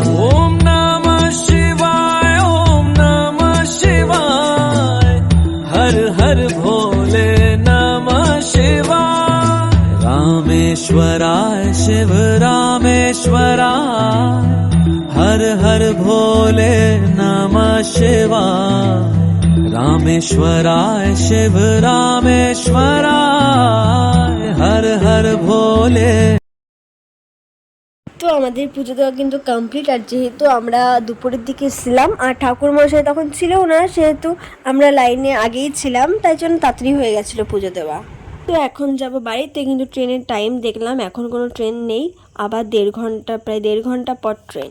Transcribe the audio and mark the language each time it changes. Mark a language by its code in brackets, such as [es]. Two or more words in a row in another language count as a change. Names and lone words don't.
[sa] ओम नमः शिवाय ओम नमः शिवाय हर हर भोले नमः शिवाय रामेश्वराय शिव रामेश्वराय हर हर भोले नमः शिवाय रामेश्वराय शिव रामेश्वराय हर हर भोले। [bn] তো আমাদের পুজো দেওয়া কিন্তু কমপ্লিট। আর যেহেতু আমরা দুপুরের দিকে ছিলাম আর ঠাকুরমশাই তখন ছিলও না, সেহেতু আমরা লাইনে আগেই ছিলাম, তাই জন্য তাড়াতাড়ি হয়ে গেছিলো পুজো দেওয়া। তো এখন যাব বাড়িতে, কিন্তু ট্রেনের টাইম দেখলাম এখন কোনো ট্রেন নেই, আবার প্রায় দেড় ঘন্টা পর ট্রেন।